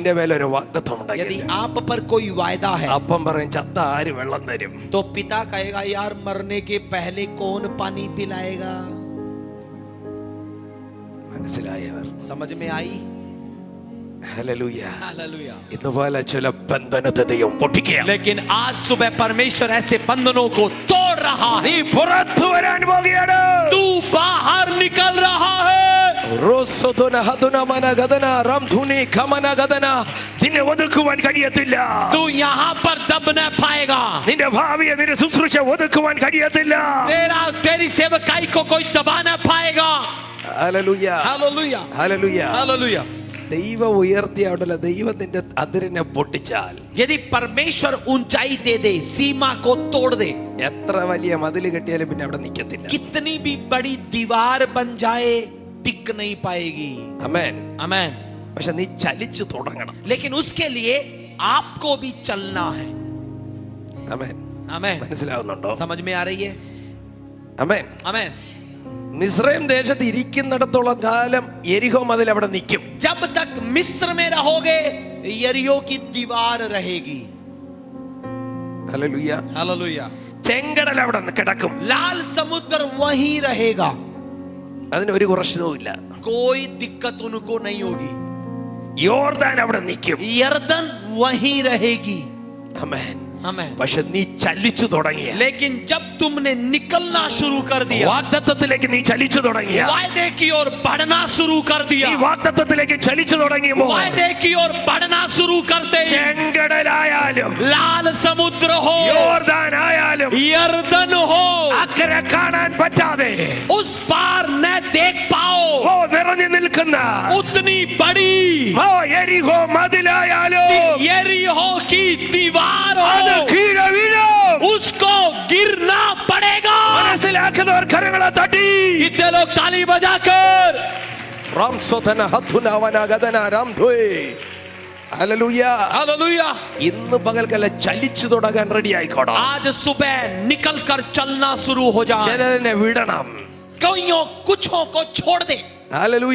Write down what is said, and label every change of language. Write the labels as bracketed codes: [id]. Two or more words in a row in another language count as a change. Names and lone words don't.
[ml] നിന്റെ മേലൊരു വാഗ്ദത്തം ഉണ്ടെങ്കിൽ, [hi] यदि आप पर कोई वायदा है, [ml] അപ്പം പറയും ചത്ത ആര് വെള്ളം തരും? [hi] तो पिता कहेगा यार मरने के पहले कौन पानी पिलाएगा? [ml] മനസ്സിലായവർ? [hi] समझ में आई? [ml] ഹല്ലേലൂയ. [hi] हालेलुया. [ml] ഇതുപോലെ ചില ബന്ധനത്തെ ദൈവം പൊട്ടിക്കുക. [hi] लेकिन आज सुबह परमेश्वर ऐसे बंधनों को तोड़ रहा है. [ml] നീ പുറത്തു വരാൻ പോകുകയാണ്. [hi] तू बाहर निकल रहा है. റോസോദന ഹദന മനഗദന റംധുനി ഖമനഗദന. [ml] നിന്നെ ഒതുക്കുവാൻ കഴിയത്തില്ല. [hi] तू यहाँ पर दब न पाएगा. [ml] നിന്റെ ഭാവിയെ, നിന്റെ ശുശ്രൂഷ ഒതുക്കുവാൻ കഴിയത്തില്ല. [hi] तेरी सेवकाई को कोई दबा न पाएगा. [ml] ഹല്ലേലൂയ. [hi] हालेलुया. [ml] ഹല്ലേലൂയ. [hi] हालेलुया. [ml] ദൈവം ഉയർത്തിയ അവിടെയുള്ള ദൈവത്തിന്റെ അതിരിനെ പൊട്ടിച്ചാൽ, [hi] यदि परमेश्वर ऊंचाई दे दे, सीमा को तोड़ दे, [ml] എത്ര വലിയ മതിൽ കെട്ടിയാലും പിന്നെ അവിടെ നിൽക്കത്തില്ല. [hi] कितनी भी बड़ी दीवार बन जाए टिक नहीं पाएगी. [ml] ആമേൻ. [hi] आमेन. [ml] പക്ഷെ നീ ചലിച്ചു തുടങ്ങണം. [hi] लेकिन उसके लिए आपको भी चलना है. [ml] ആമേൻ. [hi] आमेन. [ml] മനസ്സിലാവുന്നുണ്ടോ? [hi] समझ में आ रही है? [ml] ആമേൻ. [hi] आमेन. [ml] മിസ്രൈം ദേശത്ത് ഇരിക്കുന്നിടത്തോളം കാലം യെരിഹോ മതിൽ അവിടെ നിൽക്കും. [hi] जब तक मिस्र में रहोगे यरीहो की दीवार रहेगी. [ml] ഹല്ലേലൂയ. [hi] हालेलुया. [ml] ചെങ്കടൽ അവിടെ കിടക്കും. [hi] लाल समुद्र वहीं रहेगा. [ml] അതിന് ഒരു പ്രശ്നവും ഇല്ല. [hi] कोई दिक्कत उनको नहीं होगी. [ml] യോർദാൻ അവിടെ നിൽക്കും. [hi] यरदन वहीं रहेगी. [ml] ആമേൻ. [hi] आमेन. [ml] പക്ഷെ നീ ചലിച്ചു തുടങ്ങിയ, [hi] लेकिन जब तुमने निकलना शुरू कर दिया, [ml] വാഗ്ദത്തത്തിലേക്ക് നീ ചലിച്ചു തുടങ്ങിയ, [hi] वायदे की ओर बढ़ना शुरू कर दिया, [ml] ഈ വാഗ്ദത്തത്തിലേക്ക് ചലിച്ചു തുടങ്ങിയപ്പോൾ, [hi] वायदे की ओर बढ़ना शुरू करते ही [ml] ചെങ്കടലായാലും [hi] लाल समुद्र हो, [ml] യോർദാൻ ആയാലും [hi] यरदन हो, [ml] അക്കരെ കാണാൻ പറ്റാതെ [hi] उस पार न देख पाओ, [ml] ഓ നിറഞ്ഞു നിൽക്കുന്ന [hi] उतनी बड़ी [ml] ഓ യെരിഹോ മതിലായാലും [hi] यरीहो की दीवार [ml] അത് [hi] हो, [ml] കീഴെ വീഴും. [hi] उसको गिरना पड़ेगा. [ml] മനസ്സിലാക്കുന്നവർ കരങ്ങളെ തട്ടി. [hi] कितने लोग ताली बजाकर റാംസോധന ഹത്തുനവന ഗദന രാംധോയ്. ഹല്ലേലൂയ. हालेलुया. [ml] ഇന്ന് പകൽക്കല്ല ചലിച്ചു തുടങ്ങാൻ റെഡി ആയിക്കോണം. [hi] आज सुबह निकल कर चलना शुरू हो जाए. [ml] ചിലതിനെ വിടണം. [hi] कईयों कुछों को छोड़ दे. [ml] ഹല്ലേലൂയ.